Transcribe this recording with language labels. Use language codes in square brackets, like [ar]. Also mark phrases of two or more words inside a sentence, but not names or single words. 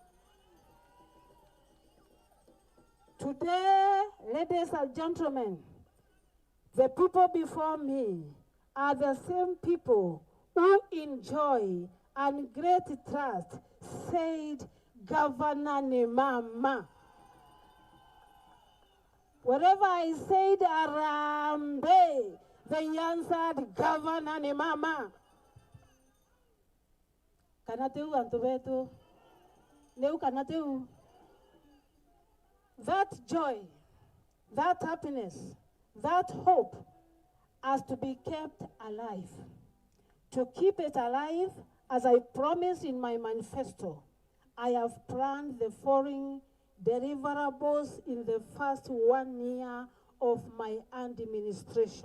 [en] Today, ladies and gentlemen, the people before me are the same people who enjoy and great trust, said Governor [mer] ni mama. [en] Wherever I said Arambe, they answered Governor [mer] ni mama. Kanateu antobeto, neu kanateu. [en] That joy, that happiness, that hope has to be kept alive. To keep it alive, as I promised in my manifesto, I have planned the following deliverables in the first 1 year of my administration.